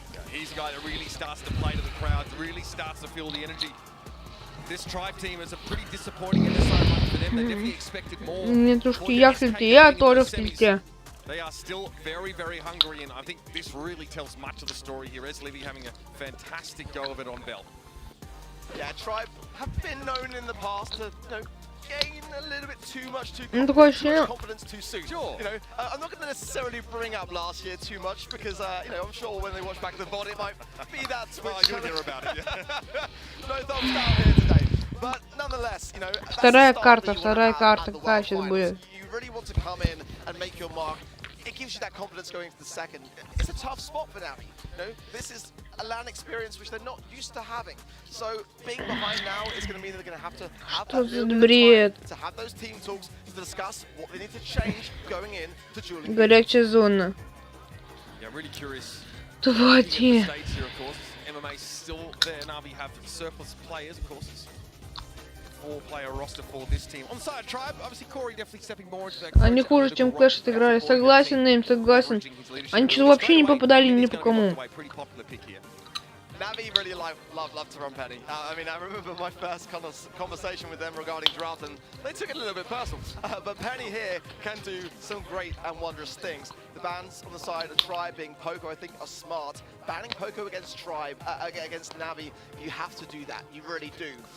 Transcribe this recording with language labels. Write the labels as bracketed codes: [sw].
[en] He's a guy that really starts to play to the crowd, really starts to feel the energy. This Tribe team is a pretty disappointing exercise for them. They definitely expected more. [ru] Нетушки, я в тильте, я тоже в тильте. [en] They are still very, very hungry, and I think this really tells much of the story here. ЕСЛИ having a fantastic go of it on Bell. Yeah, Tribe have been known in the past to, gain a little bit too much confidence too soon. Sure. I'm not going to necessarily bring up last year too much because, I'm sure when they watch back the VOD, it might be that switch. You'll hear about it, yeah. No thumbs down here today. But nonetheless, [ru] Вторая карта, какая сейчас будет? [en] You really want to come in and make your mark. It gives you that confidence going into the second. It's a tough spot for Navi. This is a LAN experience which they're not used to having. So being behind now is going to mean they're going to have that little bit of time to have those team talks to discuss what they need to change going in to dueling. [ru] Горячая зона. [en] Yeah, really curious. [ru] Твои. [en] MMA still there. Navi have surplus players, of course. It's 4-player roster for this team. On side Tribe, obviously Corey definitely stepping more into that. [ru] Они хуже, чем Clash отыграли. Согласен, Нейм, согласен. Они что-то вообще не попадали ни по кому. [en] Navi really love to run Penny. I remember my first conversation with them regarding draft, and they took it a little bit personal. But Penny here can do some great and wondrous things. The bans on the side of Tribe being Poco, I think, are smart. Banning Poco against Tribe, against Navi, you have to do that. You really do.